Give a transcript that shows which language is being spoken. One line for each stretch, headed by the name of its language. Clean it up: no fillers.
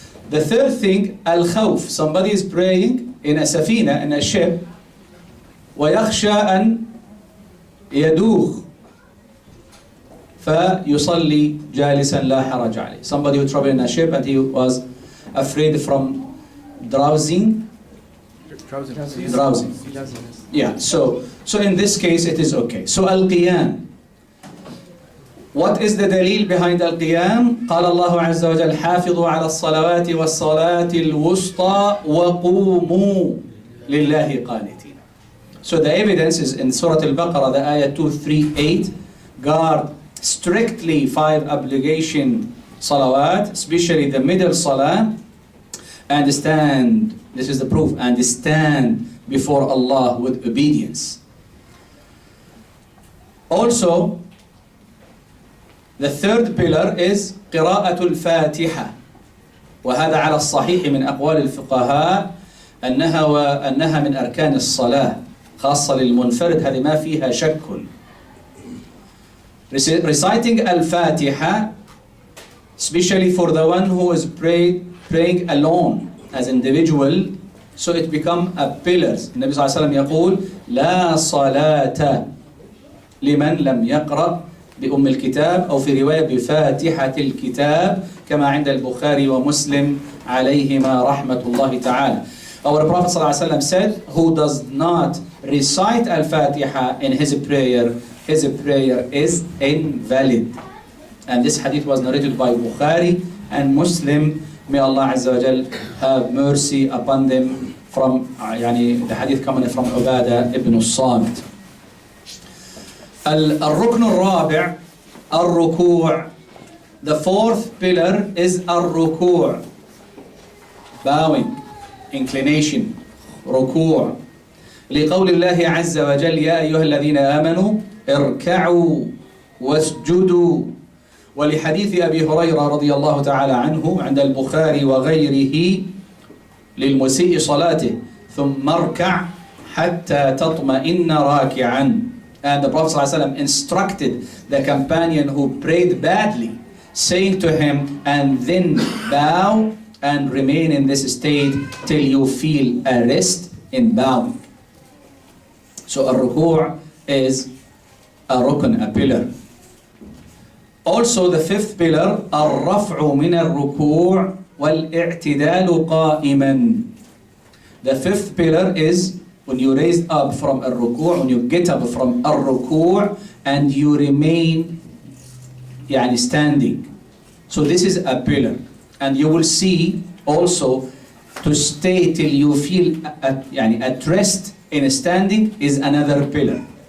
English: The third thing, al-khawf, somebody is praying in a safina, in a ship,
Arabic: ويخشى أن يدوخ فيصلي جالسا لا حرج عليه.
English: Somebody who traveled in a ship and he was afraid from drowsing. Yeah, so in this case it is okay. So al-qiyam. What is the dalil behind al-qiyam?
Arabic: قال الله عز وجل حافظوا على الصلوات والصلاة الوسطى وقوموا لله قانتين.
English: So the evidence is in Surah Al-Baqarah, the ayah 238, guard strictly 5 obligation salawat, especially the middle salah, and stand, this is the proof, and stand before Allah with obedience. Also, the third pillar is
Arabic: قراءة الفاتحة، وهذا على الصحيح من أقوال الفقهاء أنها من أركان الصلاة، خاصة للمنفرد، هذه ما فيها شك.
English: Reciting al-Fatiha, especially for the one who is praying alone as individual, so it become a pillar.
Arabic: النبي صلى الله عليه وسلم يقول لا صلاة لمن لم يقرأ بأم الكتاب، أو في رواية بفاتحة الكتاب، كما عند البخاري ومسلم عليهما رحمة الله تعالى.
English: Our Prophet ﷺ said, who does not recite al-Fatiha in his prayer is invalid. And this hadith was narrated by Bukhari and Muslim. May Allah Azza wa Jal have mercy upon them. From the hadith coming from Ubadah ibn al-Samit.
Arabic: الركن الرابع الركوع.
English: The fourth pillar is الركوع, bowing, inclination, ركوع.
Arabic: لقول الله عز وجل يا أيها الذين آمنوا اركعوا واسجدوا. ولحديث أبي هريرة رضي الله تعالى عنه عند البخاري وغيره للمسيء صلاته ثم اركع حتى تطمئن راكعا.
English: And the Prophet ﷺ instructed the companion who prayed badly, saying to him, and then bow and remain in this state till you feel a rest in bowing. So a ruku' is a rukn, a pillar. Also the fifth pillar,
Arabic: الرفع من الركوع والاعتدال قائما.
English: The fifth pillar is when you raise up from a ruku', when you get up from a ruku' and you remain standing. So this is a pillar. And you will see also to stay till you feel at rest in standing is another pillar.